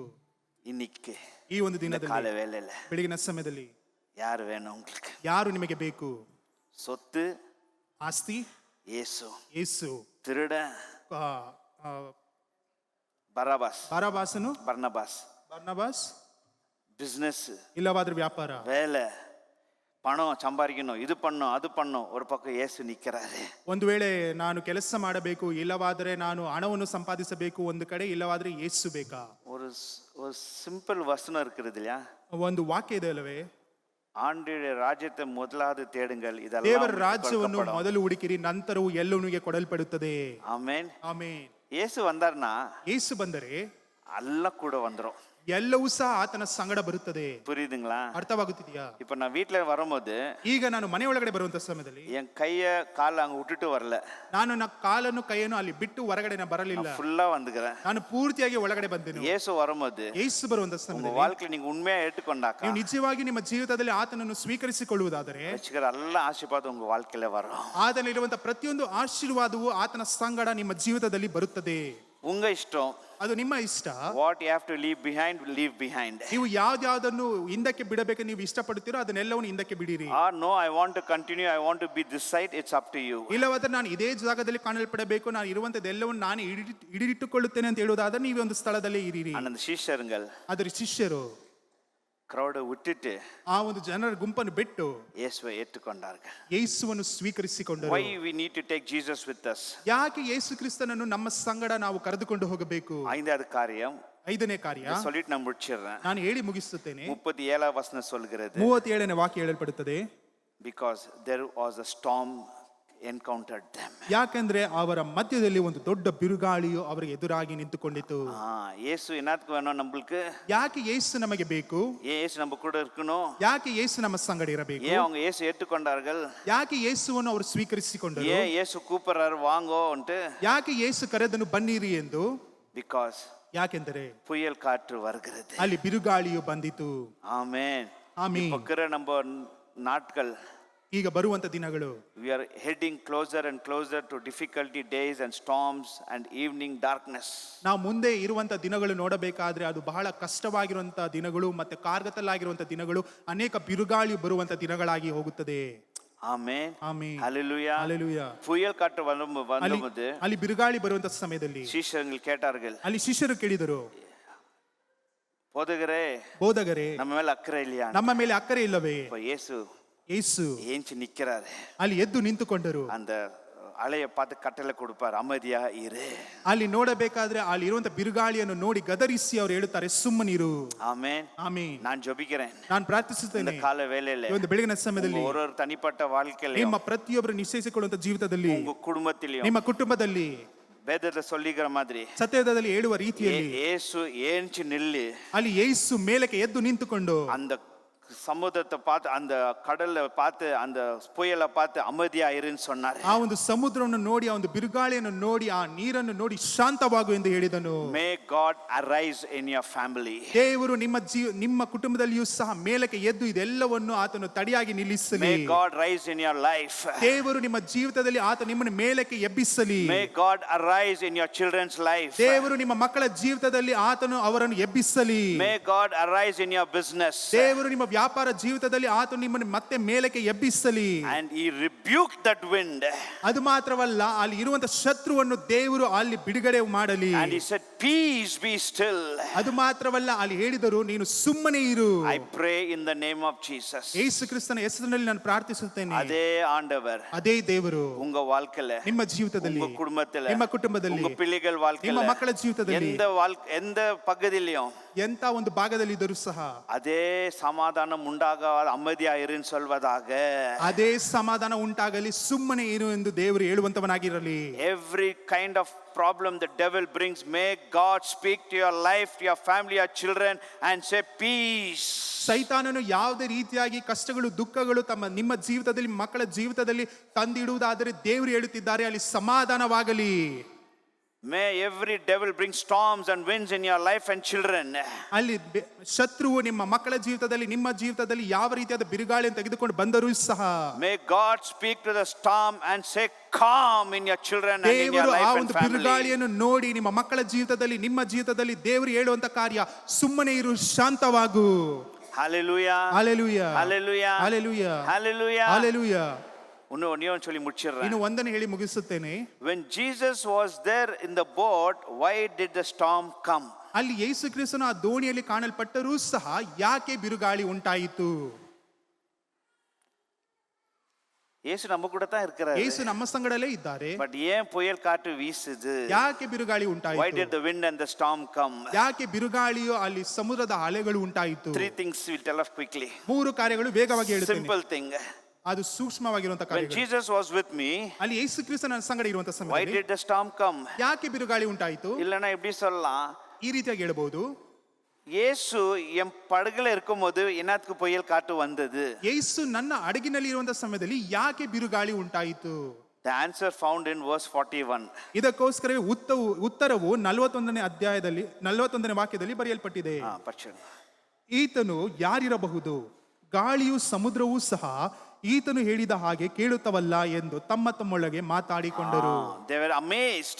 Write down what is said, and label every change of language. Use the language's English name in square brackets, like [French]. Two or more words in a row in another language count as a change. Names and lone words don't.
[Tamil] இன்னைக்கு [Kannada] ಈ ಒಂದು ದಿನದಲ್ಲಿ, [Tamil] கால வேலையில [Kannada] ಬೆಳಗಿನ ಸಮಯದಲ್ಲಿ [Tamil] யார் வேணும் உங்களுக்கு? [Kannada] ಯಾರು ನಿಮಗೆ ಬೇಕು? [Tamil] சொத்து [Kannada] ಆಸ್ತಿ [Tamil] இயேசு, [Kannada] ಯೇಸು, [Tamil] திருட [Kannada] ಆ, ಆ, [Tamil] பராபாஸ், [Kannada] ಬಾರಬಾಸನು [Tamil] பர்னபாஸ், பிசினஸ் [Kannada] ಇಲ್ಲವಾದ್ರೆ ವ್ಯಾಪಾರ, [Tamil] வேலை, பணம் சம்பாதிக்கணும், இது பண்ணும் அது பண்ணும். ஒரு பக்கம் இயேசு நிக்கிறாரு. [Kannada] ಒಂದು ವೇಳೆ ನಾನು ಕೆಲಸ ಮಾಡಬೇಕು, ಇಲ್ಲವಾದರೆ ನಾನು ಹಣವನ್ನು ಸಂಪಾದಿಸಬೇಕು ಒಂದು ಕಡೆ, ಇಲ್ಲವಾದ್ರೆ ಯೇಸು ಬೇಕಾ? [Tamil] ஒரு சிம்பிள் வசனம் இருக்கிறது இல்லையா? [Kannada] ಒಂದು ವಾಕ್ಯ ಇದೆ ಅಲ್ಲವೇ? [Tamil] ஆண்டுடைய ராஜ்யத்தை முதலாவது தேடுங்கள், [Kannada] ದೇವರ [Tamil] இதெல்லாம் [Kannada] ರಾಜ್ಯವನ್ನು [Tamil] கொடுக்கப்படும். [Kannada] ಮೊದಲು ಹುಡುಕಿರಿ, ನಂತರವು ಎಲ್ಲವನಿಗೆ ಕೊಡಲ್ಪಡುತ್ತದೆ. [Tamil] ஆமென். [Kannada] ಆಮೆನ್. [Tamil] இயேசு வந்தார்னா [Kannada] ಯೇಸು ಬಂದರೆ [Tamil] எல்லாம் கூட வந்துரும். [Kannada] ಎಲ್ಲವೂ ಸಹ ಆತನ ಸಂಗಡ ಬರುತ್ತದೆ. [Tamil] புரியுதுங்களா? [Kannada] ಅರ್ಥವಾಗುತ್ತಿದೆಯಾ? [Tamil] இப்ப நான் வீட்டுல வரும்போது [Kannada] ಈಗ ನಾನು ಮನೆ ಒಳಗಡೆ ಬರುವಂತ ಸಮಯದಲ್ಲಿ [Tamil] என் கைய கால அங்க விட்டுட்டு வரல, [Kannada] ನಾನು ನನ್ನ ಕಾಲನ್ನು ಕೈಯನ್ನು ಅಲ್ಲಿ ಬಿಟ್ಟು ಹೊರಗಡೆ ನಾನು ಬರಲಿಲ್ಲ, [Tamil] ஃபுல்லா வந்துக்கிறேன். [Kannada] ನಾನು ಪೂರ್ತಿಯಾಗಿ ಒಳಗಡೆ ಬಂದೆನು. [Tamil] இயேசு வரும்போது [Kannada] ಯೇಸು ಬರುವಂತ [Tamil] உங்க [Kannada] ಸಮಯದಲ್ಲಿ [Tamil] வாழ்க்கையில நீங்க உண்மையா ஏற்றுக்கொண்டாக்கா [Kannada] ನೀವು ನಿಜವಾಗಿ ನಿಮ್ಮ ಜೀವಿತದಲ್ಲಿ ಆತನನ್ನು ಸ್ವೀಕರಿಸಿಕೊಳ್ಳುವುದಾದರೆ [Tamil] வச்சுக்கிற எல்லா ஆசீர்வாதம் உங்க வாழ்க்கையில வரும். [Kannada] ಆತನಲ್ಲಿರುವಂತ ಪ್ರತಿಯೊಂದು ಆಶೀರ್ವಾದವು ಆತನ ಸಂಗಡ ನಿಮ್ಮ ಜೀವಿತದಲ್ಲಿ ಬರುತ್ತದೆ. [Tamil] உங்க இஷ்டம். [Kannada] ಅದು ನಿಮ್ಮ ಇಷ್ಟ. [English] What you have to leave behind. [Kannada] ನೀವು ಯಾವ್ದಾವುದನ್ನು ಹಿಂದಕ್ಕೆ ಬಿಡಬೇಕು ನೀವು ಇಷ್ಟಪಡುತ್ತೀರೋ ಅದನ್ನೆಲ್ಲವನ್ನು ಹಿಂದಕ್ಕೆ ಬಿಡಿರಿ. [English] Or no, I want to continue, I want to be this side, it's up to you. [Kannada] ಇಲ್ಲವಾದ್ರೆ ನಾನು ಇದೇ ಜಾಗದಲ್ಲಿ ಕಾಣಲ್ಪಡಬೇಕು, ನಾನು ಇರುವಂತದ್ದೆಲ್ಲವನ್ನು ನಾನು ಹಿಡಿದಿಟ್ಟುಕೊಳ್ಳುತ್ತೇನೆ ಅಂತ ಹೇಳುವುದಾದ್ರೆ ನೀವು ಒಂದು ಸ್ಥಳದಲ್ಲಿ ಇರಿರಿ. [Tamil] அந்த சீஷர்கள் [Kannada] ಅದರ ಶಿಷ್ಯರು [Tamil] crowd விட்டுட்டு [Kannada] ಆ ಒಂದು ಜನರ ಗುಂಪನ್ನು ಬಿಟ್ಟು [Tamil] இயேசுவை ஏற்றுக்கொண்டார்கள். [Kannada] ಯೇಸುವನ್ನು ಸ್ವೀಕರಿಸಿಕೊಂಡರು. [English] Why we need to take Jesus with us? [Kannada] ಯಾಕೆ ಯೇಸು ಕ್ರಿಸ್ತನನ್ನು ನಮ್ಮ ಸಂಗಡ ನಾವು ಕರೆದುಕೊಂಡು ಹೋಗಬೇಕು? [Tamil] ஐந்தாவது காரியம், [Kannada] ಐದನೇ ಕಾರ್ಯ [Tamil] சொல்லிட்டு நான் முடிச்சிடுறேன். [Kannada] ನಾನು ಹೇಳಿ ಮುಗಿಸುತ್ತೇನೆ. [Tamil] 37 ವಚನ சொல்கிறது, [Kannada] 37ನೇ ವಾಕ್ಯ ಹೇಳಲ್ಪಡುತ್ತದೆ, [English] because there was a storm encountered them. [Kannada] ಯಾಕಂದ್ರೆ ಅವರ ಮಧ್ಯದಲ್ಲಿ ಒಂದು ದೊಡ್ಡ ಬಿರುಗಾಳಿಯು ಅವರಿಗೆ ಎದುರಾಗಿ ನಿಂತುಕೊಂಡಿತು. [Tamil] இயேசு என்னத்துக்கு வேணும் நம்மளுக்கு? [Kannada] ಯಾಕೆ ಯೇಸು ನಮಗೆ ಬೇಕು? [Tamil] இயேசு நம்ம கூட இருக்கணும். [Kannada] ಯಾಕೆ ಯೇಸು ನಮ್ಮ ಸಂಗಡ ಇರಬೇಕು? [Tamil] ஏன் அவங்க இயேசு ஏற்றுக்கொண்டார்கள்? [Kannada] ಯಾಕೆ ಯೇಸುವನ್ನು ಅವರು ಸ್ವೀಕರಿಸಿಕೊಂಡರು? [Tamil] ஏன் இயேசு கூப்பிடுறாரு வாங்கோன்ட்டு? [Kannada] ಯಾಕೆ ಯೇಸು ಕರೆದನು ಬನ್ನಿರಿ ಎಂದು? [English] Because [Kannada] ಯಾಕೆಂದರೆ [Tamil] புயல் காற்று வருகிறது. [Kannada] ಅಲ್ಲಿ ಬಿರುಗಾಳಿಯು ಬಂದಿತು. [Tamil] ஆமென். [Kannada] ಆಮೆನ್. [Tamil] பக்கற நம்ம நாட்கள். [Kannada] ಈಗ ಬರುವಂತ ದಿನಗಳು [English] We are heading closer and closer to difficulty days and storms and evening darkness. [Kannada] ನಾವು ಮುಂದೆ ಇರುವಂತ ದಿನಗಳು ನೋಡಬೇಕಾದ್ರೆ ಅದು ಬಹಳ ಕಷ್ಟವಾಗಿರುವಂತ ದಿನಗಳು ಮತ್ತೆ ಕಾರ್ಗತ್ತಲಾಗಿರುವಂತ ದಿನಗಳು, ಅನೇಕ ಬಿರುಗಾಳಿ ಬರುವಂತ ದಿನಗಳಾಗಿ ಹೋಗುತ್ತದೆ. [English] Amen. [Kannada] ಆಮೆನ್. [English] Hallelujah. Hallelujah. [Tamil] புயல் காற்று வந்தபோது [Kannada] ಅಲ್ಲಿ ಬಿರುಗಾಳಿ ಬರುವಂತ ಸಮಯದಲ್ಲಿ [Tamil] சீஷர்கள் கேட்டார்கள், [Kannada] ಅಲ್ಲಿ ಶಿಷ್ಯರು ಕೇಳಿದರು, [Tamil] போதகரே [Kannada] ಬೋಧಕರೇ [Tamil] நம்ம மேல அக்கறை இல்லையா? [Kannada] ನಮ್ಮ ಮೇಲೆ ಅಕ್ಕರೆ ಇಲ್ಲವೇ? [Tamil] இப்ப இயேசு [Kannada] ಯೇಸು [Tamil] ஏஞ்சி நிக்கிறாரு. [Kannada] ಅಲ್ಲಿ ಎದ್ದು ನಿಂತುಕೊಂಡರು. [Tamil] அந்த அலையை பார்த்து கட்டளை கொடுப்பார், அமைதியா இரு. [Kannada] ಅಲ್ಲಿ ನೋಡಬೇಕಾದ್ರೆ ಅಲ್ಲಿ ಇರುವಂತ ಬಿರುಗಾಳಿಯನ್ನು ನೋಡಿ ಗದರಿಸಿ ಅವರು ಹೇಳುತ್ತಾರೆ, ಸುಮ್ಮನಿರು. [Tamil] ஆமென். [Kannada] ಆಮೆನ್. [Tamil] நான் ஜெபிக்கிறேன் [Kannada] ನಾನು [Tamil] இந்த [Kannada] ಪ್ರಾರ್ಥಿಸುತ್ತೇನೆ [Tamil] கால வேளையில [Kannada] ಈ ಒಂದು ಬೆಳಗಿನ ಸಮಯದಲ್ಲಿ [Tamil] ஒரு ஒரு தனிப்பட்ட வாழ்க்கையில [Kannada] ನಿಮ್ಮ ಪ್ರತಿಯೊಬ್ಬರು ನಿಶ್ಚಯಿಸಿಕೊಳ್ಳುವಂತ ಜೀವಿತದಲ್ಲಿ, [Tamil] உங்க குடும்பத்திலயும் [Kannada] ನಿಮ್ಮ ಕುಟುಂಬದಲ್ಲಿ [Tamil] வேதத்துல சொல்லிக்கிற மாதிரி [Kannada] ಸತ್ಯದಲ್ಲಿ ಹೇಳುವ ರೀತಿಯಲ್ಲಿ [Tamil] இயேசு ஏஞ்சி நில்லு. [Kannada] ಅಲ್ಲಿ ಯೇಸು ಮೇಲಕ್ಕೆ ಎದ್ದು ನಿಂತುಕೊಂಡು [Tamil] அந்த சமுத்திரத்தை பார்த்து, அந்த கடல்ல பார்த்து, அந்த புயலை பார்த்து அமைதியா இருன்னு சொன்னாரு. [Kannada] ಆ ಒಂದು ಸಮುದ್ರವನ್ನು ನೋಡಿ, ಆ ಒಂದು ಬಿರುಗಾಳಿಯನ್ನು ನೋಡಿ, ಆ ನೀರನ್ನು ನೋಡಿ ಶಾಂತವಾಗು ಎಂದು ಹೇಳಿದನು. [English] May God arise in your family. [Kannada] ದೇವರು ನಿಮ್ಮ ಕುಟುಂಬದಲ್ಲಿಯೂ ಸಹ ಮೇಲಕ್ಕೆ ಎದ್ದು ಇದೆಲ್ಲವನ್ನು ಆತನು ತಡೆಯಾಗಿ ನಿಲ್ಲಿಸಲಿ. [English] May God rise in your life. [Kannada] ದೇವರು ನಿಮ್ಮ ಜೀವಿತದಲ್ಲಿ ಆತ ನಿಮ್ಮನ್ನು ಮೇಲಕ್ಕೆ ಎಬ್ಬಿಸಲಿ. [English] May God arise in your children's life. [Kannada] ದೇವರು ನಿಮ್ಮ ಮಕ್ಕಳ ಜೀವಿತದಲ್ಲಿ ಆತನು ಅವರನ್ನು ಎಬ್ಬಿಸಲಿ. [English] May God arise in your business. [Kannada] ದೇವರು ನಿಮ್ಮ ವ್ಯಾಪಾರ ಜೀವಿತದಲ್ಲಿ ಆತನು ನಿಮ್ಮನ್ನು ಮತ್ತೆ ಮೇಲಕ್ಕೆ ಎಬ್ಬಿಸಲಿ. [English] And he rebuked that wind. [Kannada] ಅದು ಮಾತ್ರವಲ್ಲ, ಅಲ್ಲಿ ಇರುವಂತ ಶತ್ರುವನ್ನು ದೇವರು ಅಲ್ಲಿ ಬಿಡುಗಡೆ ಮಾಡಲಿ. [English] And he said, peace be still. [Kannada] ಅದು ಮಾತ್ರವಲ್ಲ, ಅಲ್ಲಿ ಹೇಳಿದರು, ನೀನು ಸುಮ್ಮನೆ ಇರು. [English] I pray in the name of Jesus. [Kannada] ಯೇಸು ಕ್ರಿಸ್ತನ ಹೆಸರಿನಲ್ಲಿ ನಾನು ಪ್ರಾರ್ಥಿಸುತ್ತೇನೆ. [Tamil] அதே ஆண்டவர் [Kannada] ಅದೇ ದೇವರು [Tamil] உங்க வாழ்க்கையில, [Kannada] ನಿಮ್ಮ ಜೀವಿತದಲ್ಲಿ, [Tamil] உங்க குடும்பத்துல, [Kannada] ನಿಮ್ಮ ಕುಟುಂಬದಲ್ಲಿ, [Tamil] உங்க பிள்ளைகள் வாழ்க்கையில, [Kannada] ನಿಮ್ಮ ಮಕ್ಕಳ ಜೀವಿತದಲ್ಲಿ, [Tamil] எந்த பகுதியிலும் [Kannada] ಎಂತ ಒಂದು ಭಾಗದಲ್ಲಿ ಇದ್ದರೂ ಸಹ [Tamil] அதே சமாதானம் உண்டாகாத அமைதியா இருன்னு சொல்வதாக. [Kannada] ಅದೇ ಸಮಾಧಾನ ಉಂಟಾಗಲಿ, ಸುಮ್ಮನೆ ಇರು ಎಂದು ದೇವರು ಹೇಳುವಂತವನಾಗಿರಲಿ. [English] Every kind of problem the devil brings, may God speak to your life, to your family, your children and say peace. [Kannada] ಸೈತಾನನು ಯಾವುದೇ ರೀತಿಯಾಗಿ ಕಷ್ಟಗಳು, ದುಃಖಗಳು ನಿಮ್ಮ ಜೀವಿತದಲ್ಲಿ, ಮಕ್ಕಳ ಜೀವಿತದಲ್ಲಿ ತಂದಿಡುವುದಾದರೆ ದೇವರು ಹೇಳುತ್ತಿದ್ದಾರೆ, ಅಲ್ಲಿ ಸಮಾಧಾನವಾಗಲಿ. [English] May every devil bring storms and winds in your life and children. [Kannada] ಅಲ್ಲಿ ಶತ್ರುವು ನಿಮ್ಮ ಮಕ್ಕಳ ಜೀವಿತದಲ್ಲಿ, ನಿಮ್ಮ ಜೀವಿತದಲ್ಲಿ ಯಾವ ರೀತಿಯಾದ ಬಿರುಗಾಳಿಯನ್ನು ತೆಗೆದುಕೊಂಡು ಬಂದರೂ ಸಹ [English] May God speak to the storm and say calm in your children and in your [Kannada] ದೇವರು ಆ [English] life and [Kannada] ಒಂದು [English] family. [Kannada] ಬಿರುಗಾಳಿಯನ್ನು ನೋಡಿ ನಿಮ್ಮ ಮಕ್ಕಳ ಜೀವಿತದಲ್ಲಿ, ನಿಮ್ಮ ಜೀವಿತದಲ್ಲಿ ದೇವರು ಹೇಳುವಂತ ಕಾರ್ಯ, ಸುಮ್ಮನೆ ಇರು, ಶಾಂತವಾಗು. [English] Hallelujah. Hallelujah. Hallelujah. Hallelujah. Hallelujah. Hallelujah. [Tamil] இன்னும் சொல்லி முடிச்சிடுறேன். [Kannada] ಇನ್ನು ಒಂದನ್ನು ಹೇಳಿ ಮುಗಿಸುತ್ತೇನೆ. [English] When Jesus was there in the boat, why did the storm come? [Kannada] ಅಲ್ಲಿ ಯೇಸು ಕ್ರಿಸ್ತನು ಆ ದೋಣಿಯಲ್ಲಿ ಕಾಣಲ್ಪಟ್ಟರೂ ಸಹ ಯಾಕೆ ಬಿರುಗಾಳಿ ಉಂಟಾಯಿತು? [Tamil] இயேசு நம்ம கூட தான் இருக்கிறாரு. [Kannada] ಯೇಸು ನಮ್ಮ ಸಂಗಡಲೇ ಇದ್ದಾರೆ. [Tamil] But ஏன் புயல் காற்று வீசுது? [Kannada] ಯಾಕೆ ಬಿರುಗಾಳಿ [English] Why [Kannada] ಉಂಟಾಯಿತು? [English] did the wind and the storm come? [Kannada] ಯಾಕೆ ಬಿರುಗಾಳಿಯು ಅಲ್ಲಿ ಸಮುದ್ರದ ಅಲೆಗಳು ಉಂಟಾಯಿತು? [English] 3 things we'll tell us quickly. [Kannada] 3 ಕಾರ್ಯಗಳು ವೇಗವಾಗಿ ಹೇಳುತ್ತೇನೆ. [English] Simple thing. [Kannada] ಅದು ಸೂಕ್ಷ್ಮವಾಗಿರುವಂತ [English] When [Kannada] ಕಾರ್ಯಗಳು. [English] Jesus was with me, [Kannada] ಅಲ್ಲಿ ಯೇಸು ಕ್ರಿಸ್ತನ ಸಂಗಡ ಇರುವಂತ [English] why [Kannada] ಸಮಯದಲ್ಲಿ [English] did the storm come? [Kannada] ಯಾಕೆ ಬಿರುಗಾಳಿ ಉಂಟಾಯಿತು? [Tamil] இல்லனா இப்படி சொல்லலாம், [Kannada] ಈ ರೀತಿಯಾಗಿ ಹೇಳಬಹುದು, [Tamil] இயேசு என் படகுல இருக்கும்போது என்னத்துக்கு புயல் காற்று வந்தது? [Kannada] ಯೇಸು ನನ್ನ ಹಡಗಿನಲ್ಲಿ ಇರುವಂತ ಸಮಯದಲ್ಲಿ ಯಾಕೆ ಬಿರುಗಾಳಿ ಉಂಟಾಯಿತು? [English] The answer found in verse 41. [Kannada] ಇದಕ್ಕೋಸ್ಕರವೇ ಉತ್ತರವು 41ನೇ ಅಧ್ಯಾಯದಲ್ಲಿ 41ನೇ ವಾಕ್ಯದಲ್ಲಿ ಬರೆಯಲ್ಪಟ್ಟಿದೆ. [Tamil] பட்சம். [Kannada] ಈತನು ಯಾರಿರಬಹುದು? ಗಾಳಿಯು ಸಮುದ್ರವೂ ಸಹ ಈತನು ಹೇಳಿದ ಹಾಗೆ ಕೇಳುತ್ತವಲ್ಲ ಎಂದು ತಮ್ಮೊಳಗೆ ಮಾತಾಡಿಕೊಂಡರು. [English] They were amazed